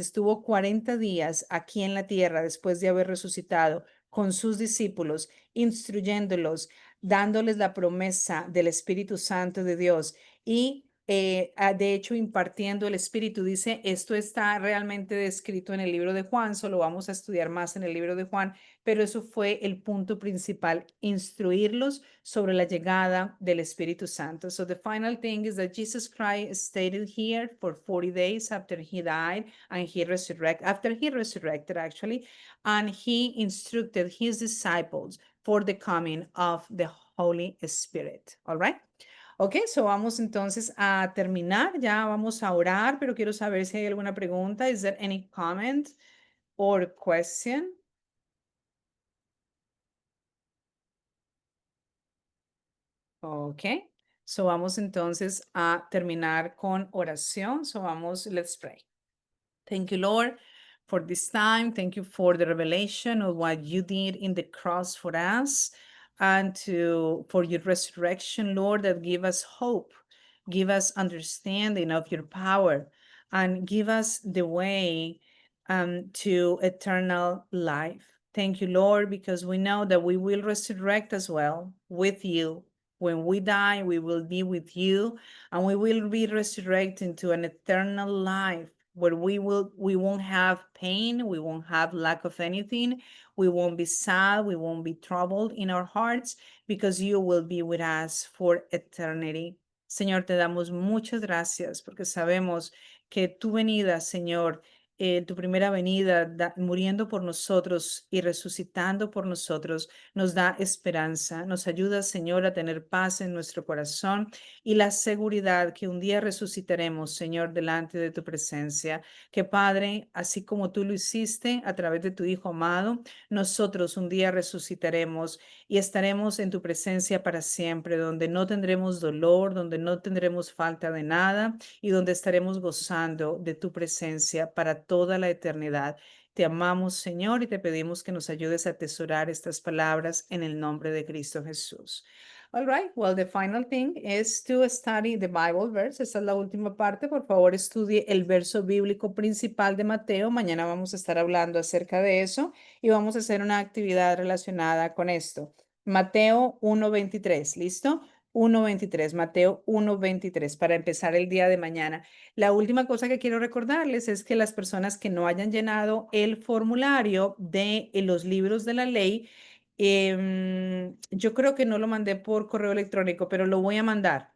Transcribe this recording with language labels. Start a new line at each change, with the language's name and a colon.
Spanish: Estuvo 40 días aquí en la tierra después de haber resucitado con sus discípulos, instruyéndolos, dándoles la promesa del Espíritu Santo de Dios y de hecho impartiendo el Espíritu. Dice, esto está realmente descrito en el libro de Juan, solo vamos a estudiar más en el libro de Juan, pero eso fue el punto principal, instruirlos sobre la llegada del Espíritu Santo.
English: So the final thing is that Jesus Christ stayed here for 40 days after he died and after he resurrected actually, and he instructed his disciples for the coming of the Holy Spirit. All right?
Spanish: Ok, so vamos entonces a terminar, ya vamos a orar, pero quiero saber si hay alguna pregunta.
English: Is there any comment or question?
Spanish: Ok, so vamos entonces a terminar con oración.
English: So
Spanish: vamos,
English: let's pray. Thank you, Lord, for this time. Thank you for the revelation of what you did in the cross for us and for your resurrection, Lord, that give us hope, give us understanding of your power, and give us the way to eternal life. Thank you, Lord, because we know that we will resurrect as well with you. When we die, we will be with you, and we will be resurrected to an eternal life where we won't have pain, we won't have lack of anything, we won't be sad, we won't be troubled in our hearts, because you will be with us for eternity.
Spanish: Señor, te damos muchas gracias porque sabemos que tu venida, Señor, tu primera venida, muriendo por nosotros y resucitando por nosotros, nos da esperanza, nos ayuda, Señor, a tener paz en nuestro corazón y la seguridad que un día resucitaremos, Señor, delante de tu presencia. Que Padre, así como tú lo hiciste a través de tu Hijo amado, nosotros un día resucitaremos y estaremos en tu presencia para siempre, donde no tendremos dolor, donde no tendremos falta de nada y donde estaremos gozando de tu presencia para toda la eternidad. Te amamos, Señor, y te pedimos que nos ayudes a atesorar estas palabras en el nombre de Cristo Jesús.
English: All right, well, the final thing is to study the Bible verse.
Spanish: Esta es la última parte. Por favor, estudie el verso bíblico principal de Mateo. Mañana vamos a estar hablando acerca de eso y vamos a hacer una actividad relacionada con esto. Mateo 1:23, ¿listo? 1:23, Mateo 1:23, para empezar el día de mañana. La última cosa que quiero recordarles es que las personas que no hayan llenado el formulario de los libros de la ley, yo creo que no lo mandé por correo electrónico, pero lo voy a mandar.